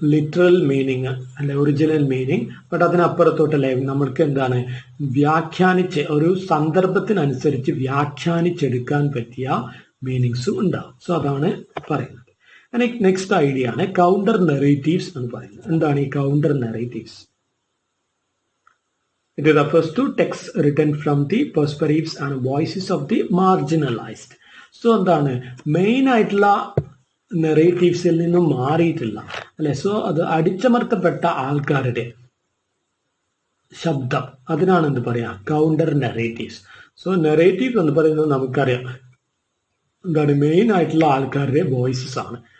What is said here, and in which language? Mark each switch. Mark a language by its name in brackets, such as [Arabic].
[Malayalam] Literal meaning അല്ലെ original meaning. But അതിനപ്പുറത്തോട്ടല്ലേ നമ്മൾക്ക് എന്താണ് വ്യാഖ്യാനിച്ച് ഒരു സന്ദർഭത്തിനനുസരിച്ച് വ്യാഖ്യാനിച്ചെടുക്കാൻ പറ്റിയ മീനിങ്സും ഉണ്ടാവും. സോ അതാണ് പറയുന്നത്. നെക്സ്റ്റ് ഐഡിയ ആണ് കൗണ്ടർ നെറേറ്റീവ്സ് എന്ന് പറയുന്നത്. എന്താണ് ഈ counter narratives? [English] It refers to texts written from the perspectives and voices of the marginalized. [Malayalam] So എന്താണ് മെയിൻ ആയിട്ടുള്ള നെറേറ്റീവ്സിൽ നിന്നും മാറിയിട്ടില്ല അല്ലെ. സോ അത് അടിച്ചമർത്തപ്പെട്ട ആൾക്കാരുടെ ശബ്ദം, അതിനാണ് എന്ത് പറയാ കൗണ്ടർ നെറേറ്റീവ്സ്. സോ നെറേറ്റീവ് എന്ന് പറയുന്നത് നമുക്കറിയാം എന്താണ് മെയിൻ ആയിട്ടുള്ള ആൾക്കാരുടെ വോയിസസ് ആണ്.